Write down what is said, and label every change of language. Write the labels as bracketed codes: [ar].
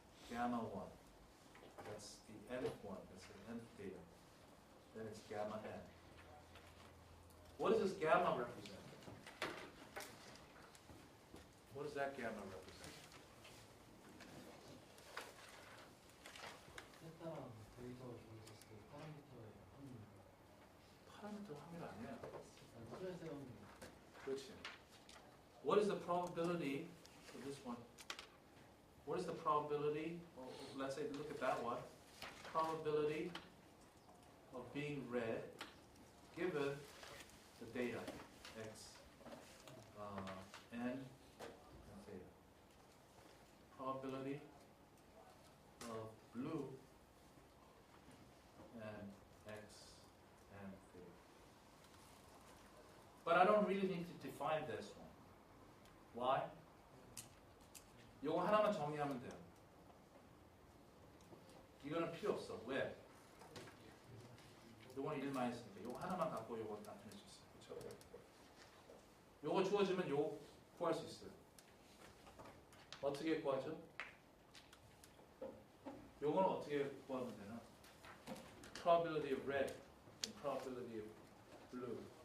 [en] Gamma 1. That's the nth one. That's the nth data. Then it's gamma n. What does this gamma represent? What does that gamma represent? [ko] 세타랑 데이터가 주어졌을 때 파라미터의 저 확률 아니야. 그래서 그렇지. [en] What is the probability for this one? What is the probability? Let's say, look at that one. Probability of being read given the data x, n, and theta. Probability of blue and x and theta. But I don't really need to define this one. Why? [ko] 요거 하나만 정리하면 돼요. 이거는 필요 없어. 왜? 요건 1 마이너스니까 요거 하나만 갖고 요거 나타낼 수 있어요. 그렇죠? 요거 주어지면 요거 구할 수 있어요. 어떻게 구하죠? 요거는 어떻게 구하면 되나? [en] Probability of red and probability of blue.